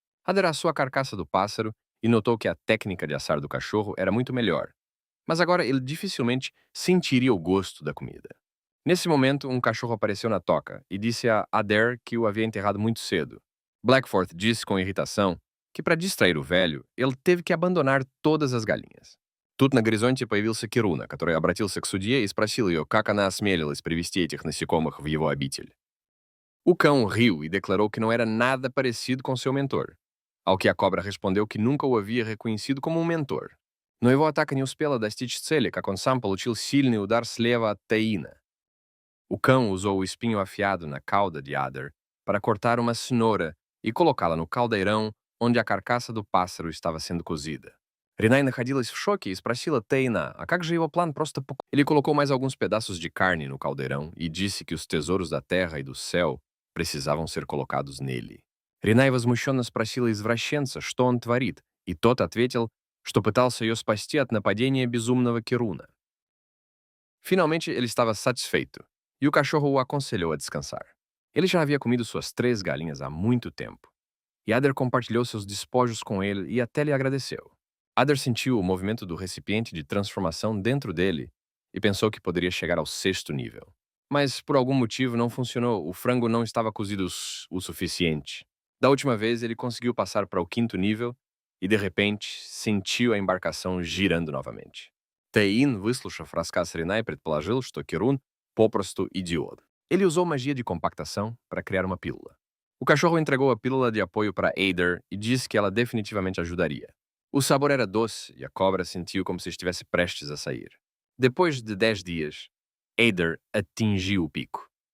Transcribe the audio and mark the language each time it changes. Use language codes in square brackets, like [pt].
[pt] Adair assou a carcaça do pássaro e notou que a técnica de assar do cachorro era muito melhor. Mas agora ele dificilmente sentiria o gosto da comida. Nesse momento, um cachorro apareceu na toca e disse a Adair que o havia enterrado muito cedo. Blackforth disse com irritação que, para distrair o velho, ele teve que abandonar todas as galinhas. [ru] Тут на горизонте появился Кируна, который обратился к судье и спросил ее, как она осмелилась привести этих насекомых в его обитель. [pt] O cão riu e declarou que não era nada parecido com seu mentor, ao que a cobra respondeu que nunca o havia reconhecido como um mentor. [ru] Но его атака не успела достичь цели, как он сам получил сильный удар слева от Таина. [pt] O cão usou o espinho afiado na cauda de Adair para cortar uma cenoura e colocá-la no caldeirão onde a carcaça do pássaro estava sendo cozida. [ru] Ринай находилась в шоке и спросила Тейна, а как же его план просто... [pt] Ele colocou mais alguns pedaços de carne no caldeirão e disse que os tesouros da terra e do céu precisavam ser colocados nele. [ru] Ринай возмущенно спросила извращенца, что он творит, и тот ответил, что пытался ее спасти от нападения безумного Кируна. [pt] Finalmente, ele estava satisfeito, e o cachorro o aconselhou a descansar. Ele já havia comido suas 3 galinhas há muito tempo. E Adair compartilhou seus despojos com ele e até lhe agradeceu. Adair sentiu o movimento do recipiente de transformação dentro dele e pensou que poderia chegar ao 6º nível. Mas, por algum motivo, não funcionou. O frango não estava cozido o suficiente. Da última vez, ele conseguiu passar para o 5º nível e, de repente, sentiu a embarcação girando novamente. [ru] Тейн, выслушав рассказ Ринай, предположил, что Кирун попросту идиот. [pt] Ele usou magia de compactação para criar uma pílula. O cachorro entregou a pílula de apoio para Adair e disse que ela definitivamente ajudaria. O sabor era doce e a cobra sentiu como se estivesse prestes a sair. Depois de 10 dias, Adair atingiu o pico.